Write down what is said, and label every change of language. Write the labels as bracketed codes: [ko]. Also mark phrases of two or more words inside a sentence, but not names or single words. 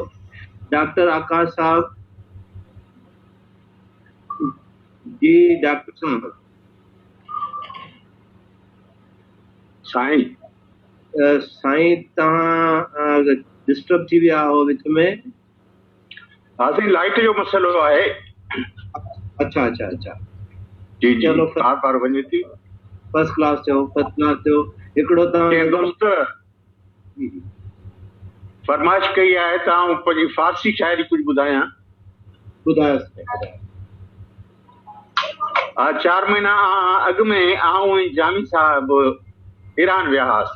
[sd] डॉक्टर आकाश साहब जी। डॉक्टर साहब साईं तव्हां डिस्टर्ब थी विया हो विच में? हा साईं, लाइट जो मसइलो आहे। अच्छा अच्छा अच्छा जी जी, चलो बार वञे थी। [en] first class [sd] थियो, [en] first class [sd] थियो। हिकिड़ो तव्हां दोस्त फरमाइश कई आहे तव्हां पंहिंजी फारसी शाइरी कुझु ॿुधायां। ॿुधायो। 4 महीना अॻु में आऊं ऐं जामी साहब ईरान विया हुआसीं।